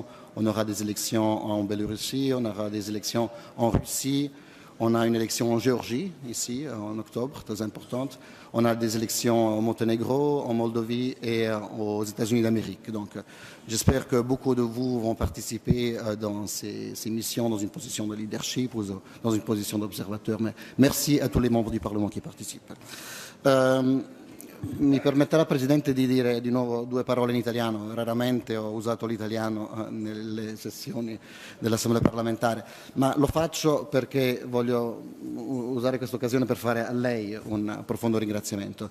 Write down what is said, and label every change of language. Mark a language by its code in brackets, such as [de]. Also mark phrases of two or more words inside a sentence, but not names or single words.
[fr] On aura des élections en Biélorussie, on aura des élections en Russie, on a une élection en Géorgie, ici, en octobre, très importante. On a des élections au Monténégro, en Moldavie et aux États-Unis d'Amérique. Donc, j'espère que beaucoup de vous vont participer dans ces missions dans une position de leadership ou dans une position d'observateur. Mais merci à tous les membres du Parlement qui participent. [it] Mi permetterà, Presidente, di dire di nuovo due parole in italiano. Raramente ho usato l'italiano nelle sessioni dell'Assemblea parlamentare, ma lo faccio perché voglio usare questa occasione per fare a lei un profondo ringraziamento.